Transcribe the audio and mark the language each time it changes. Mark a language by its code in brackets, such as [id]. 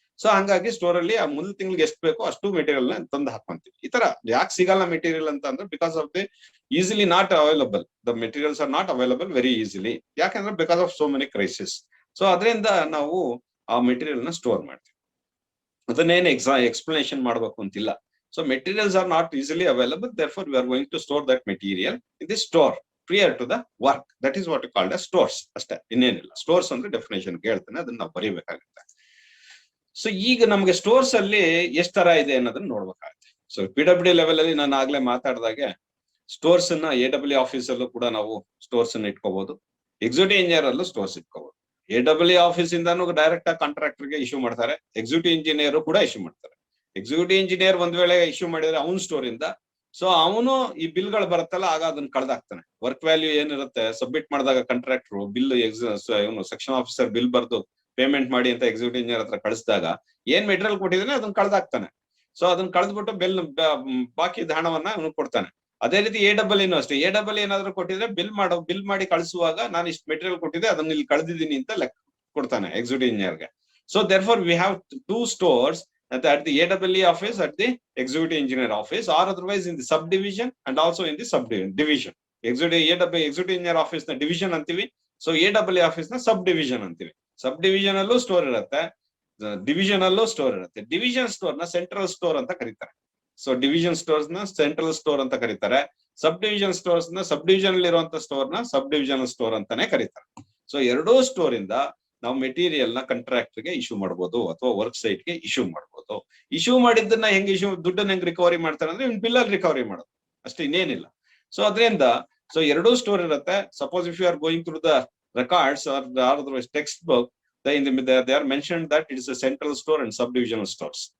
[kn] So ಹಂಗಾಗಿ store ಅಲ್ಲಿ ಆ ಮುಂದಿನ ತಿಂಗಳಿಗೆ ಎಷ್ಟು ಬೇಕೋ ಅಷ್ಟು ಮೆಟೀರಿಯಲ್ ನ ತಂದು ಹಾಕೊಂತೀವಿ. ಈ ತರ ಯಾಕೆ ಸಿಗಲ್ಲ ಮೆಟೀರಿಯಲ್ ಅಂತ ಅಂದ್ರೆ, [en] Because of the easily not available, the materials are not available very easily. [kn] ಯಾಕಂದ್ರೆ [en] Because of so many crisis. [kn] So ಅದರಿಂದ ನಾವು ಆ ಮೆಟೀರಿಯಲ್ ನ ಸ್ಟೋರ್ ಮಾಡ್ತೀವಿ. ಅದನ್ನೇನು ಎಕ್ಸ್ಪ್ಲನೇಷನ್ ಮಾಡ್ಬೇಕು ಅಂತಿಲ್ಲ. [en] So materials are not easily available, therefore we are going to store that material in the store prior to the work. That is what you called as stores [kn] ಅಷ್ಟೇ, ಇನ್ನೇನಿಲ್ಲ. Stores ಅಂದ್ರೆ definition ಹೇಳ್ತಾನೆ, ಅದನ್ನ ನಾವು ಬರೀಬೇಕಾಗುತ್ತೆ. So ಈಗ ನಮ್ಗೆ stores ಅಲ್ಲಿ ಎಷ್ಟು ತರ ಇದೆ ಅನ್ನೋದನ್ನ ನೋಡ್ಬೇಕಾಗುತ್ತೆ. ಸೊ PWD ಲೆವೆಲ್ ಅಲ್ಲಿ ನಾನು ಆಗ್ಲೇ ಮಾತಾಡಿದಾಗೆ, ಸ್ಟೋರ್ಸ್ ಅನ್ನ AWD ಆಫೀಸ್ ಅಲ್ಲೂ ಕೂಡ ನಾವು ಸ್ಟೋರ್ಸ್ ಅನ್ನ ಇಟ್ಕೋಬಹುದು. ಎಕ್ಸಿಕ್ಯೂಟಿವ್ ಇಂಜಿನಿಯರ್ ಅಲ್ಲೂ ಸ್ಟೋರ್ಸ್ ಇಟ್ಕೋಬಹುದು. AWD ಆಫೀಸ್ ಇಂದಾನು ಡೈರೆಕ್ಟ್ ಆಗಿ ಕಾಂಟ್ರಾಕ್ಟರ್ ಗೆ ಇಶ್ಯೂ ಮಾಡ್ತಾರೆ, ಎಕ್ಸಿಕ್ಯೂಟಿವ್ ಇಂಜಿನಿಯರ್ ಕೂಡ ಇಶ್ಯೂ ಮಾಡ್ತಾರೆ. ಎಕ್ಸಿಕ್ಯೂಟಿವ್ ಇಂಜಿನಿಯರ್ ಒಂದ್ ವೇಳೆ ಇಶ್ಯೂ ಮಾಡಿದ್ರೆ ಅವನ್ ಸ್ಟೋರ್ ಇಂದ, ಸೊ ಅವನು ಈ ಬಿಲ್ ಗಳು ಬರುತ್ತಲ್ಲ, ಆಗ ಅದನ್ನ ಕಳ್ದಾಕ್ತಾನೆ. ವರ್ಕ್ ವ್ಯಾಲ್ಯೂ ಏನಿರುತ್ತೆ ಸಬ್ಮಿಟ್ ಮಾಡಿದಾಗ ಕಾಂಟ್ರಾಕ್ಟರ್ ಬಿಲ್, ಇವನು ಸೆಕ್ಷನ್ ಆಫೀಸರ್ ಬಿಲ್ ಬರ್ದು ಪೇಮೆಂಟ್ ಮಾಡಿ ಅಂತ ಎಕ್ಸಿಕ್ಯೂಟಿವ್ ಇಂಜಿನಿಯರ್ ಹತ್ರ ಕಳಿಸಿದಾಗ ಏನ್ ಮೆಟೀರಿಯಲ್ ಕೊಟ್ಟಿದ್ದಾನೆ ಅದನ್ನ ಕಳ್ದಾಕ್ತಾನೆ. ಸೊ ಅದನ್ನ ಕಳೆದ್ಬಿಟ್ಟು ಬಾಕಿ ಹಣವನ್ನ ಅವನು ಕೊಡ್ತಾನೆ. ಅದೇ ರೀತಿ AWD ಅಷ್ಟೇ, AWD ಏನಾದ್ರು ಕೊಟ್ಟಿದ್ರೆ ಬಿಲ್ ಮಾಡಿ ಕಳಿಸುವಾಗ ನಾನು ಇಷ್ಟು ಮೆಟೀರಿಯಲ್ ಕೊಟ್ಟಿದ್ದೆ, ಅದನ್ನ ಇಲ್ಲಿ ಕಳೆದಿದ್ದೀನಿ ಅಂತ ಲೆಕ್ಕ ಕೊಡ್ತಾನೆ executive ಇಂಜಿನಿಯರ್ಗೆ. [en] So therefore we have two stores at the AWD office, at the executive engineer office, or otherwise in the subdivision and also in the subdivision. [kn] executive engineer office na division antivi, so AWD office na subdivision antivi. Subdivision allo store irutte, division allo store irutte. Division store na central store anta karitare. So division stores na central store anta karitare. Subdivision stores na subdivision alli iruವಂತ store na subdivisional store ಅಂತಾನೆ ಕರೀತಾರೆ. So ಎರಡೂ store ಇಂದ ನಾವು material ನ contractor ಗೆ issue ಮಾಡಬಹುದು ಅಥವಾ work site ಗೆ ಇಶ್ಯೂ ಮಾಡಬಹುದು. ಇಶ್ಯೂ ಮಾಡಿದ್ದನ್ನ ಹೆಂಗ್ ದುಡ್ಡನ್ನ ಹೆಂಗ್ ರಿಕವರಿ ಮಾಡ್ತಾರೆ ಅಂದ್ರೆ ಬಿಲ್ ಅಲ್ಲಿ ರಿಕವರಿ ಮಾಡೋದು ಅಷ್ಟೇ, ಇನ್ನೇನಿಲ್ಲ. ಸೊ ಅದರಿಂದ ಎರಡೂ ಸ್ಟೋರ್ ಇರುತ್ತೆ. [en] Suppose if you are going through the records or otherwise text book, they are mentioned that it is a central store and subdivisional stores.